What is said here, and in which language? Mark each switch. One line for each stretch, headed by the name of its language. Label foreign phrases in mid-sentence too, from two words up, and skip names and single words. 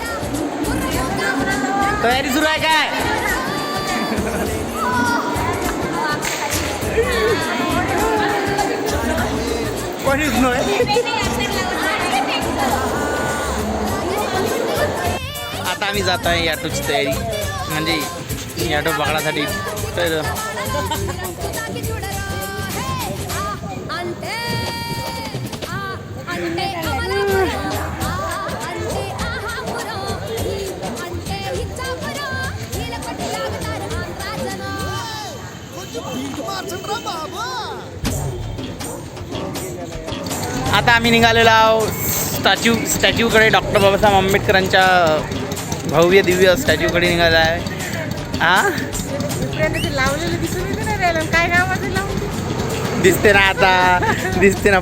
Marathi: तयारी सुरू आहे काय. कोणीच नाही. आता आम्ही जात आहे ऑटोची तयारी म्हणजे ऑटो पकडासाठी. तर
Telugu: అంటే అంటే అమలాపురం అంటే ఆహాపురం అంటే ఇచ్చాపురం కీల కొట్టి లాగుతారు ఆంధ్ర జనం.
Marathi: आता आम्ही निघालेलो आहोत स्टॅच्यूकडे. डॉक्टर बाबासाहेब आंबेडकरांच्या भव्य दिव्य स्टॅच्यूकडे निघाला आहे. हां दिसते ना आता दिसते ना.